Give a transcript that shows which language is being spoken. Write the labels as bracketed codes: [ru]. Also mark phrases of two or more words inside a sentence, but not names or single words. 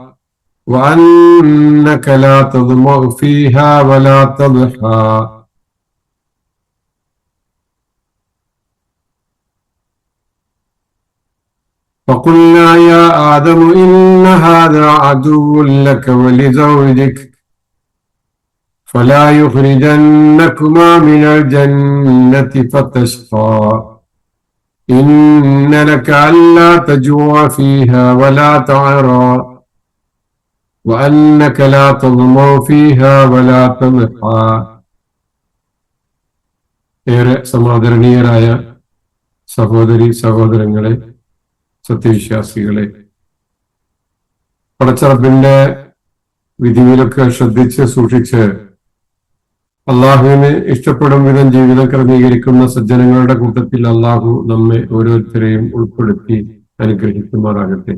[ar] وأنك لا تظمأ فيها ولا تضحى فقلنا يا آدم إن هذا عدو لك ولزوجك فلا يخرجنكما من الجنة فتشقى إن لك ألا تجوع فيها ولا تعرى وأنك لا تظمأ فيها ولا تضحى. [ml] ഏറെ സമാദരണീയരായ സഹോദരി സഹോദരങ്ങളെ, സത്യവിശ്വാസികളെ, പടച്ചറബിന്റെ വിധിവിലൊക്കെ ശ്രദ്ധിച്ച് സൂക്ഷിച്ച് അള്ളാഹുവിന് ഇഷ്ടപ്പെടും വിധം ജീവിതം ക്രമീകരിക്കുന്ന സജ്ജനങ്ങളുടെ കൂട്ടത്തിൽ അള്ളാഹു നമ്മെ ഓരോരുത്തരെയും ഉൾപ്പെടുത്തി അനുഗ്രഹിക്കുമാറാകട്ടെ.